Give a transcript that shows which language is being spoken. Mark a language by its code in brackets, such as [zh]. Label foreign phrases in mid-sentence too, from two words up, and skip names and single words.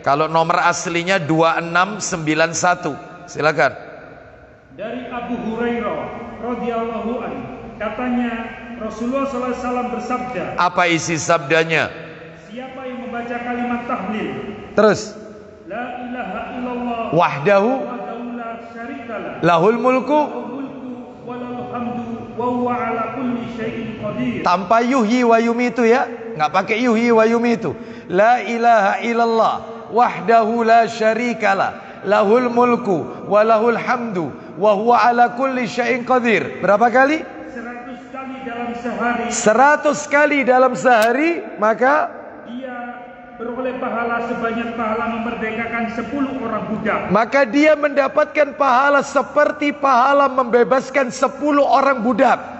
[id] Kalau nomor aslinya 2691. Silakan. Dari Abu Hurairah [ar] رضي الله عن, [id] katanya Rasulullah SAW bersabda. Apa isi sabdanya? Siapa yang membaca kalimat tahlil, terus [ar] لا إله إلا الله وحده له الملك tanpa يحيي ويميت [id] ya, nggak pakai [ar] يحيي ويميت. لا إله إلا الله وحده لا شريك له له الملك وله الحمد وهو على كل شيء قدير. [id] Berapa kali? 100 kali dalam sehari. 100 kali dalam sehari, maka beroleh pahala sebanyak pahala memerdekakan 10 orang budak. Maka dia mendapatkan pahala seperti pahala membebaskan 10 orang budak.